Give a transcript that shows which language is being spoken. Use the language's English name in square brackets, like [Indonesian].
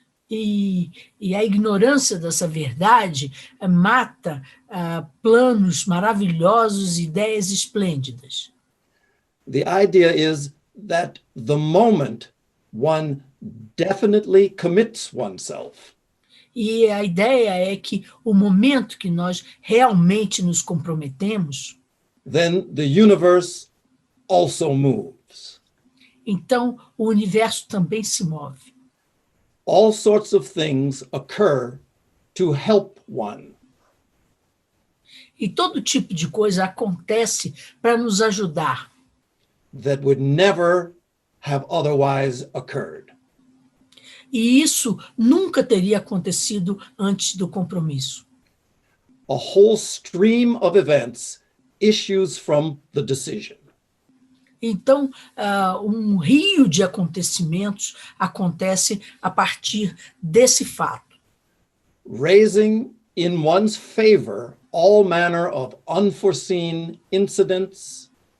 [Portuguese] E a ignorância dessa verdade mata planos maravilhosos, ideias esplêndidas. [English] The idea is that the moment one definitely commits oneself, [Portuguese] e a ideia é que o momento que nós realmente nos comprometemos, [English] then the universe also moves. [Portuguese] Então, o universo também se move. [English] All sorts of things occur to help one. [Portuguese] E todo tipo de coisa acontece para nos ajudar. [English] That would never have otherwise occurred. [Portuguese] E isso nunca teria acontecido antes do compromisso. [English] A whole stream of events issues from the decision. [Portuguese] Então, um rio de acontecimentos acontece a partir desse fato, [English] Raising in one's favor all manner of unforeseen incidents,